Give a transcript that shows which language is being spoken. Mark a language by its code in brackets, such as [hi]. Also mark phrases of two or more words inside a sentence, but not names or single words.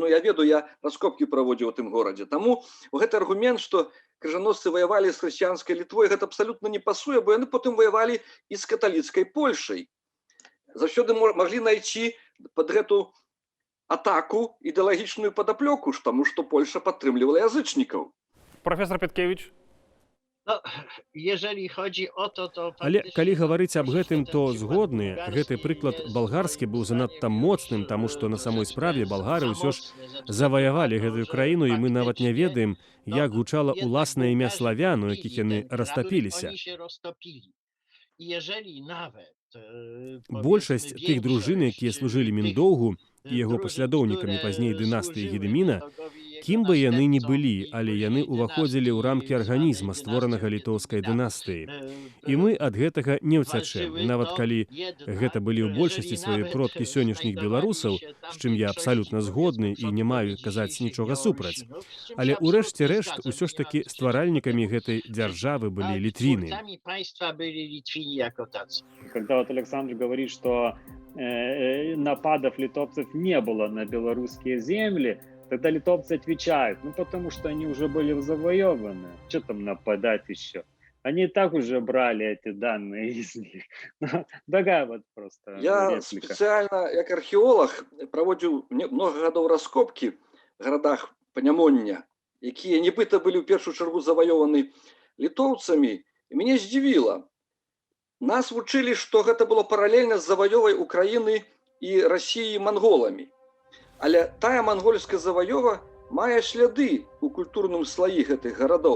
[be] Я ведаю, я раскопкі праводзіў у тым горадзе. Таму гэты аргумент, што крыжаносцы ваявалі з хрысціянскай Літвой, гэта абсалютна не пасуе, бо яны потым ваявалі і з каталіцкай Польшай. Заўсёды маглі знайсці пад гэту атаку ідэалагічную падаплёку, таму што Польша падтрымлівала язычнікаў. [ru] Професор Петкевич. [pl] Jeżeli chodzi o to... [be] Але калі гаварыць аб гэтым, то згодныя, гэты прыклад балгарскі быў занадта моцным, таму што на самой справе болгары ўсё ж заваявалі гэтую краіну, і мы нават не ведаем, як гучала ўласнае імя славян, у якіх яны растапіліся. [pl] jeżeli nawet [be] Большасць тых дружын, якія служылі Міндоўгу і яго паслядоўнікамі пазней дынастыі Гедэміна, кім бы яны ні былі, але яны ўваходзілі ў рамкі арганізма, створанага літоўскай дынастыі. І мы ад гэтага не ўцячэм. Нават калі гэта былі ў большасці свае продкі сённяшніх беларусаў, з чым я абсалютна згодны і не маю казаць нічога супраць. Але ў рэшце рэшт усё ж такі стваральнікамі гэтай дзяржавы былі літвіны. [ru] Когда вот Александр говорит, что нападов литовцев не было на белорусские земли, тогда литовцы отвечают, ну потому что они уже были завоеваны, что там нападать еще? Они и так уже брали эти данные из них. Такая вот просто Я реплика. специально, как археолог, проводил много годов раскопки в городах [be] Панямоння, якія нібыта былі ў першую чаргу заваёваны літоўцамі, і мяне здзівіла. Нас вучылі, што гэта было паралельна з заваёвай Украіны і Расіі манголамі. Але тая мангольская заваёва мае сляды ў культурным слаі гэтых гарадоў.